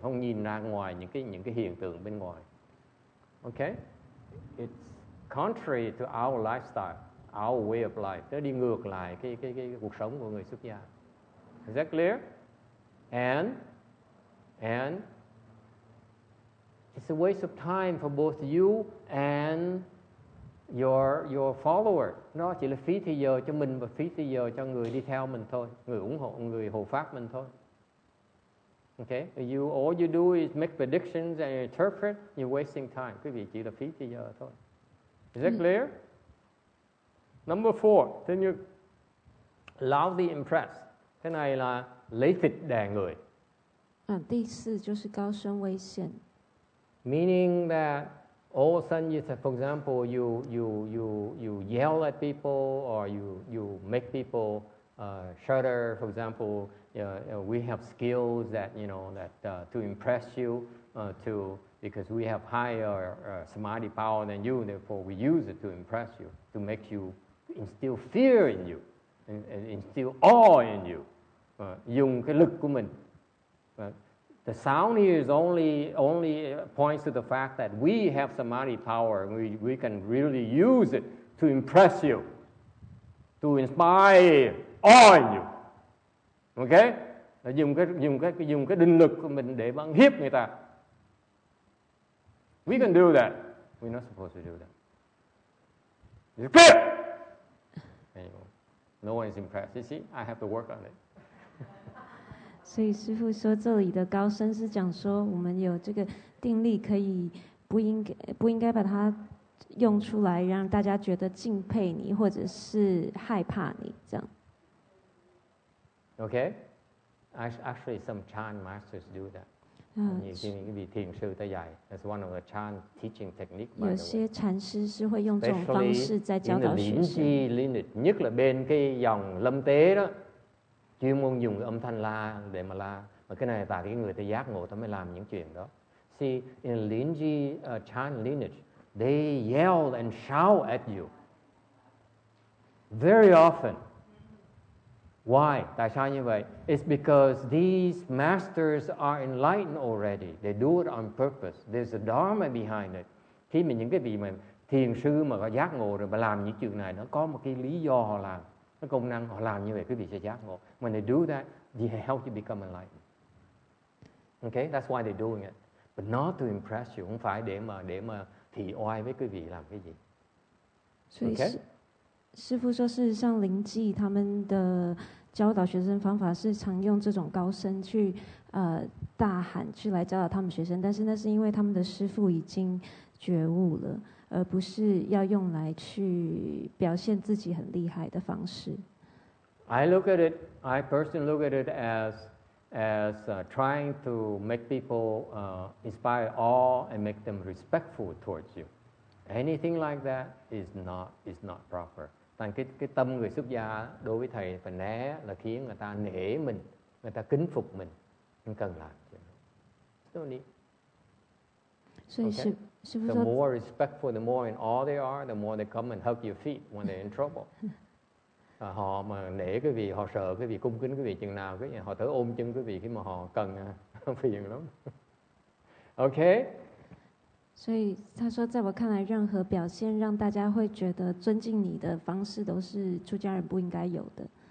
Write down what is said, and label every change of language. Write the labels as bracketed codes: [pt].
[vi] Không nhìn ra ngoài những cái hiện tượng bên ngoài. [en] Okay? It's contrary to our lifestyle, our way of life. [vi] Nó đi ngược lại cái cuộc sống của người xuất gia. [en] Is that clear? And it's a waste of time for both you and your follower. [vi] Nó chỉ là phí thời giờ cho mình và phí thời giờ cho người đi theo mình thôi, người ủng hộ, người hộ pháp mình thôi. [en] Okay? All you do is make predictions and interpret. You're wasting time. [vi] Quý vị chỉ là phí thời giờ thôi. [en] Is that clear? Number 4, then you loudly impress. [vi] Cái này là lấy thịt đè người. [zh] 第四就是高声危险。 [en] Meaning that all of a sudden you say, for example, you yell at people or you make people shudder. For example, we have skills that to impress you because we have higher samadhi power than you. Therefore, we use it to impress you, to make you instill fear in you and instill awe in you. [vi] Dùng cái lực của mình. [en] The sound here is only points to the fact that we have samadhi power. We can really use it to impress you, to inspire awe in you. Okay? [vi] Dùng cái định lực của mình để bắn hiếp người ta. [en] We can do that. We're not supposed to do that. It's clear. Anyway, no one is impressed. You see, I have to work on it. [zh] 所以师父说，这里的高声是讲说，我们有这个定力，可以不应该把它用出来，让大家觉得敬佩你，或者是害怕你这样。 [en] Okay? Actually, some Chan masters do that. [vi] nhiều khi những vị thiền sư ta dạy. [en] That's one of the Chan teaching technique. [zh] 有些禅师是会用这种方式在教导学生。 [vi] Nhất là bên cái dòng lâm tế đó, chuyên môn dùng âm thanh la để mà la. Mà cái này tại cái người ta giác ngộ ta mới làm những chuyện đó. [en] See, in Linji Chan lineage, they yell and shout at you very often. Why? [vi] Tại sao như vậy? [en] It's because these masters are enlightened already. They do it on purpose. There's a Dharma behind it. [vi] Khi mà những cái vị mà thiền sư mà có giác ngộ rồi mà làm những chuyện này, nó có một cái lý do họ làm. Nó công năng họ làm như vậy, quý vị sẽ giác ngộ. [en] When they do that, they help you become enlightened. Okay? That's why they're doing it. But not to impress you. [vi] Không phải để mà thị oai với quý vị làm cái gì. [zh] 所以 [en] Okay? [zh] 师父说，事实上灵济他们的教导学生方法是常用这种高声去大喊去来教导他们学生，但是那是因为他们的师父已经觉悟了，而不是要用来去表现自己很厉害的方式。 [en] I personally look at it as trying to make people inspire awe and make them respectful towards you. Anything like that is not proper. [vi] Thành cái tâm người xuất gia đối với thầy phải né là khiến người ta nể mình, người ta kính phục mình, không cần làm chuyện đó. [zh] 所以师父 [en] The [zh] 说， [en] more respectful, the more in awe they are, the more they come and hug your feet when they're in trouble. [vi] Họ mà nể quý vị, họ sợ quý vị, cung kính quý vị chừng nào, họ tới ôm chân quý vị khi mà họ cần, phiền lắm. [en] Okay? [zh] 所以他说，在我看来，任何表现让大家会觉得尊敬你的方式，都是出家人不应该有的。